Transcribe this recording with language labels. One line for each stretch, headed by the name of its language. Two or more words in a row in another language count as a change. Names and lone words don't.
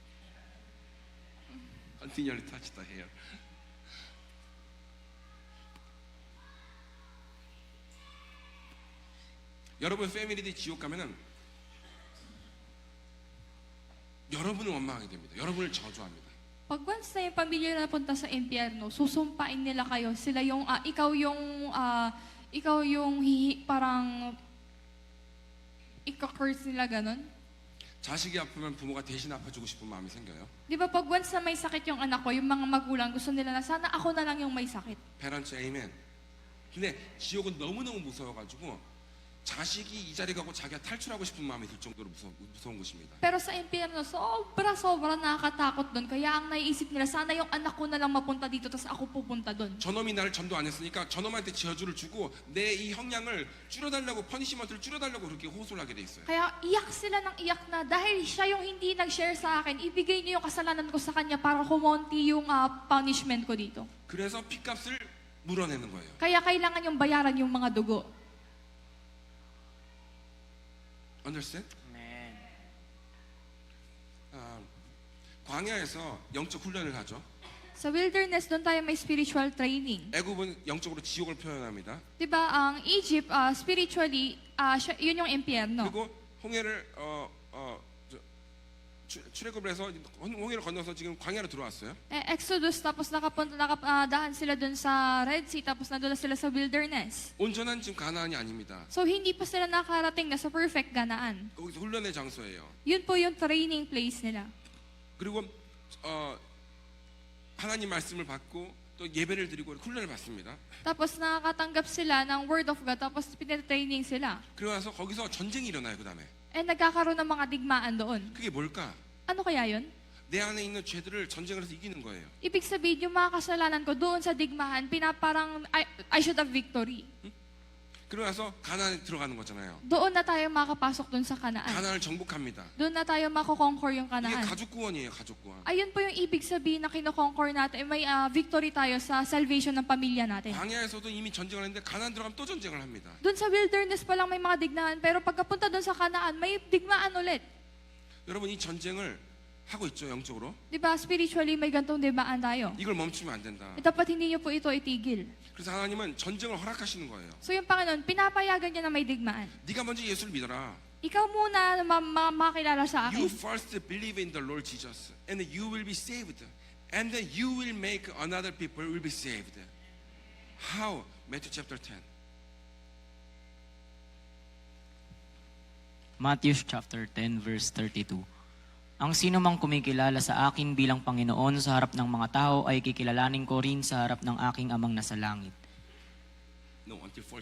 English: Continually touch the hair.
Korean: 여러분 패밀리들이 지옥 가면은 여러분을 원망하게 됩니다. 여러분을 저주합니다.
Filipino: Pag once na yung pamilya na punta sa impyerno, susumpain nila kayo. Sila yung, ikaw yung parang ika-curse nila ganon.
Korean: 자식이 아프면 부모가 대신 아파주고 싶은 마음이 생겨요.
Filipino: Di ba pag once na may sakit yung anak ko, yung mga magulang gusto nila na sana ako na lang yung may sakit. Parents, amen.
Korean: 근데 지옥은 너무너무 무서워가지고 자식이 이 자리 가고 자기가 탈출하고 싶은 마음이 들 정도로 무서운 곳입니다.
Filipino: Pero sa impyerno, sobra nakakatakot doon. Kaya ang naiisip nila, sana yung anak ko na lang mapunta dito, tapos ako pupunta doon.
Korean: 저놈이 나를 전도 안 했으니까 저놈한테 저주를 주고 내 이 형량을 줄여달라고 퍼니시먼트를 줄여달라고 그렇게 호소를 하게 돼 있어요.
Filipino: Kaya iyak sila ng iyak na dahil siya yung hindi nag-share sa akin, ibigay niyo yung kasalanan ko sa kanya para kumonti yung punishment ko dito.
Korean: 그래서 핏값을 물어내는 거예요.
Filipino: Kaya kailangan yung bayaran yung mga dugo. Understand? Amen.
Korean: 광야에서 영적 훈련을 하죠.
Filipino: Sa wilderness, doon tayo may
English: spiritual training.
Korean: 애굽은 영적으로 지옥을 표현합니다.
Filipino: Diba, ang Egypt, spiritually, yun yung impyerno.
Korean: 그리고 홍해를 출애굽을 해서 홍해를 건너서 지금 광야로 들어왔어요.
Filipino: Exodus, tapos nakadaan sila doon sa Red Sea, tapos nandun na sila sa wilderness.
Korean: 온전한 지금 가나안이 아닙니다.
Filipino: So, hindi pa sila nakarating na sa perfect ganaan.
Korean: 거기서 훈련의 장소예요.
Filipino: Yun po yung training place nila.
Korean: 그리고 하나님 말씀을 받고 또 예배를 드리고 훈련을 받습니다.
Filipino: Tapos nakakatanggap sila ng
English: Word of God,
Filipino: tapos pinatraining sila.
Korean: 그러고 나서 거기서 전쟁이 일어나요. 그 다음에
Filipino: Nagkakaroon ng mga digmaan doon.
Korean: 그게 뭘까?
Filipino: Ano kaya yun?
Korean: 내 안에 있는 죄들을 전쟁을 해서 이기는 거예요.
Filipino: Ibig sabihin, yung mga kasalanan ko doon sa digmaan, pinaparang
English: I should have victory.
Korean: 그러고 나서 가나안에 들어가는 거잖아요.
Filipino: Doon na tayo makapasok dun sa Kanaan.
Korean: 가나안을 정복합니다.
Filipino: Doon na tayo mako-conquer yung
Korean: 이게
Filipino: Kanaan.
Korean: 가족 구원이에요, 가족 구원.
Filipino: Ayun po yung ibig sabihin na kino-conquer natin. May victory tayo sa salvation ng pamilya natin.
Korean: 광야에서도 이미 전쟁을 했는데 가나안 들어가면 또 전쟁을 합니다.
Filipino: Doon sa wilderness pa lang may mga digmaan, pero pagkapunta doon sa Kanaan, may digmaan ulit.
Korean: 여러분 이 전쟁을 하고 있죠, 영적으로.
Filipino: Diba, spiritually may gantong digmaan tayo.
Korean: 이걸 멈추면 안 된다.
Filipino: Dapat hindi niyo po ito itigil.
Korean: 그래서 하나님은 전쟁을 허락하시는 거예요.
Filipino: So yung Panginoon, pinapayagan niya na may digmaan.
Korean: 네가 먼저 예수를 믿어라.
Filipino: Ikaw muna na makilala sa
English: You
Filipino: akin.
English: first believe in the Lord Jesus, and you will be saved, and then you will make another people will be saved. How? Matthew chapter 10. Matthew chapter 10 verse 32.
Filipino: Ang sino mang kumikilala sa akin bilang Panginoon sa harap ng mga tao ay kikilalanin ko rin sa harap ng aking amang nasa langit.
English: No, until 40.